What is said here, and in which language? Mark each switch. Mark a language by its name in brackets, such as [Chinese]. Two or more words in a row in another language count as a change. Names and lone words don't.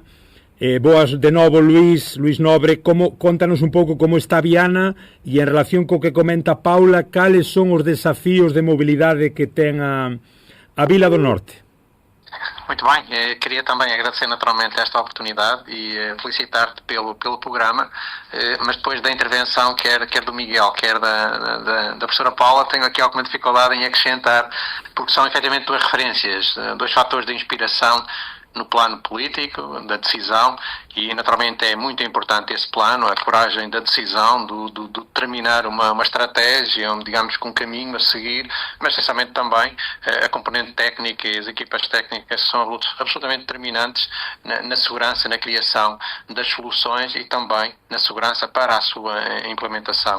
[Galician] Boas de novo, Luís Nobre, contanos un pouco como está Viana e en relación co que comenta Paula, cales son os desafíos de mobilidade que ten a Vila do Norte? [Portuguese] Muito bem, queria também agradecer naturalmente esta oportunidade e felicitar-te pelo programa, mas depois da intervenção, quer do Miguel, quer da professora Paula, tenho aqui alguma dificuldade em acrescentar, porque são efetivamente duas referências, dois fatores de inspiração no plano político, da decisão, e naturalmente é muito importante esse plano, a coragem da decisão, do determinar uma estratégia, digamos que um caminho a seguir, mas essencialmente também a componente técnica e as equipas técnicas são absolutamente determinantes na segurança, na criação das soluções e também na segurança para a sua implementação.